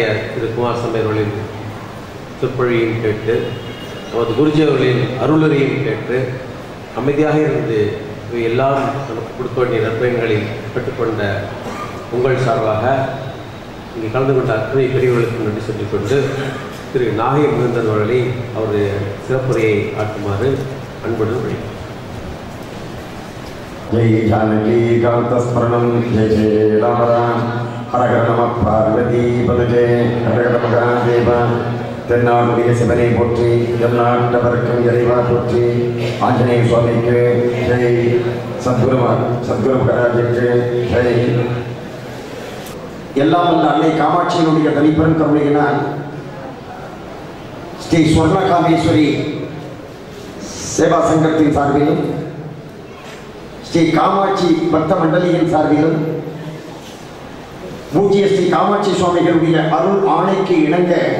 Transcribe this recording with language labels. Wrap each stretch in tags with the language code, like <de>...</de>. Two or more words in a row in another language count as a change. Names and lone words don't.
<ta>திரு குமார் சம்பையர்களின் சொற்பொழியையும் கேட்டு நமது குருஜி அவர்களின் அருளுரையும் கேட்டு அமைதியாக இருந்து இவை எல்லாம் நமக்கு கொடுக்க வேண்டிய நற்பயன்களை பெற்றுக்கொண்ட உங்கள் சார்பாக இங்கே கலந்து கொண்ட அத்தனை பெரியவர்களுக்கு நன்றி சொல்லிக்கொண்டு திரு நாகை முகுந்தன் அவர்களை அவருடைய சிறப்புரையை ஆற்றுமாறு அன்புடன் வழிபடுகிறேன்.</ta> <sa>जय जानकी कांतस्मरणं जय जय राम राम हर हर नमः पार्वती पदजे हर हर महादेव</sa> <ta>தென்னாடுடைய சிவனை போற்றி எந்நாட்டவர்க்கும் இறைவா போற்றி ஆஞ்சநேய சுவாமிக்கு ஜெய் சத்குரு மகாராஜுக்கு ஜெய். எல்லாம் வந்த அன்னை காமாட்சியினுடைய தனிப்பெரும் கருணையினால் ஸ்ரீ ஸ்வர்ணகாமேஸ்வரி சேவா சங்கத்தின் சார்பிலும் ஸ்ரீ காமாட்சி பக்த மண்டலியின் சார்பிலும் பூஜ்ய ஸ்ரீ காமாட்சி சுவாமிகளுடைய அருள் ஆணைக்கு இணங்க</ta>